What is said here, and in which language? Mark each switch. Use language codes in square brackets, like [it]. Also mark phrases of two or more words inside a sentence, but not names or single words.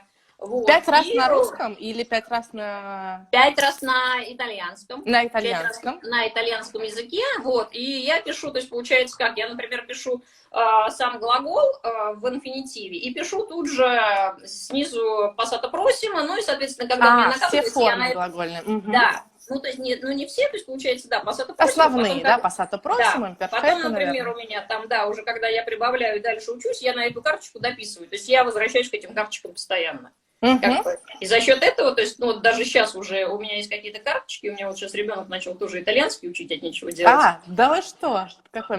[ru] Вот. 5 раз на русском или 5 раз на... 5 раз на итальянском. На итальянском. На итальянском языке, вот, и я пишу, то есть получается как, я, например, пишу сам глагол в инфинитиве и пишу тут же снизу [it] passata prossimo, [ru] ну и, соответственно, когда мне накатывается... все формы глагольные. Да, ну, то есть, не все, то есть, получается, да, [it] passata prossimo. [ru] Основные, да, [it] passata prossimo, [ru] да. Потом, например, у меня там, да, уже когда я прибавляю и дальше учусь, я на эту карточку дописываю, то есть я возвращаюсь к этим карточкам постоянно. И за счет этого, то есть, ну, вот даже сейчас уже у меня есть какие-то карточки, у меня вот сейчас ребенок начал тоже итальянский учить, от нечего делать. Да вы что? Какой,